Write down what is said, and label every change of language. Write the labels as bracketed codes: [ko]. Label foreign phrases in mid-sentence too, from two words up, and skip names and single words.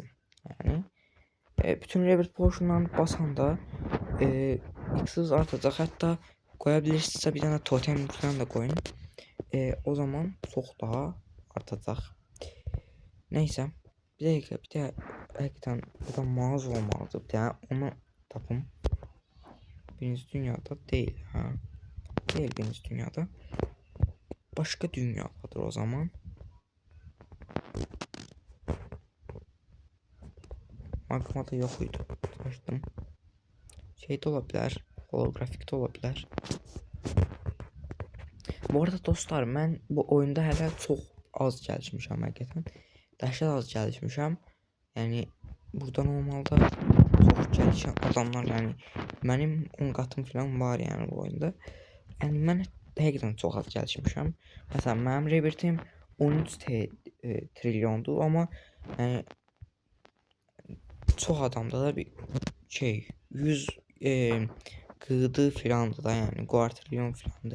[az] Yəni bütün [en] rebirth portionlarını [az] basanda X-iniz artacaq. Hətta qoya bilirsinizsə bir dənə totem falan da qoyun. O zaman çox daha artacaq. Neysə. Bir dəqiqə, bir də həqiqətən burada mağaza olmalıdır. Bir dənə onu tapım. Birinci dünyada değil, ha. Değil birinci dünyada. Başka dünyadadır o zaman. [tr] Magmada yok idi. Açtım. Şey de olabilir. Holografik de olabilir. [az] Bu arada dostlar, mən bu oyunda hələ çox az gəlişmişəm həqiqətən. Dəhşət az gəlişmişəm. Yəni burada normalda çox gəlişən adamlar, yəni mənim 10 qatım falan var yəni bu oyunda. Yəni mən həqiqətən çox az gəlişmişəm. Məsələn, mənim rebirthim 13 trilyondur, amma yəni çox adamda da bir şey 100 qığdı filandır da, yəni quartrilyon filandır.